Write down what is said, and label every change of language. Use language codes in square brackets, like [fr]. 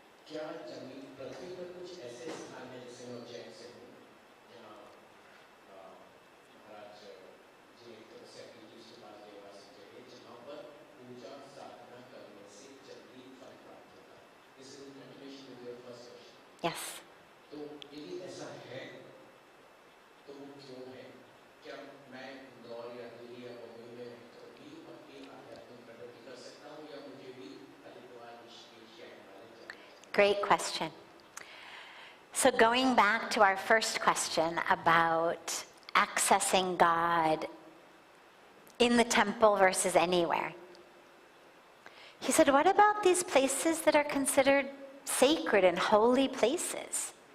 [hi] क्या जमीन पृथ्वी पर कुछ ऐसे स्थान हैं जैसे मैं उज्जैन से हूँ जहाँ महाराज जी सेक्रेटरी के पास देवासी जगह जहाँ पर पूजा साधना करने से जल्दी फल प्राप्त होता है. [en] This is in continuation with your first question. Yes. [hi] तो यदि ऐसा है तो वो क्यों है? क्या मैं इंदौर या दिल्ली या बम्बई में रहकर भी अपनी आध्यात्मिक प्रगति कर सकता हूँ या मुझे भी हरिद्वार ऋषिकेश या हिमालय जाना चाहिए? [en] Great question. So going back to our first question about accessing God in the temple versus anywhere. He said, what about these places that are considered sacred and holy places?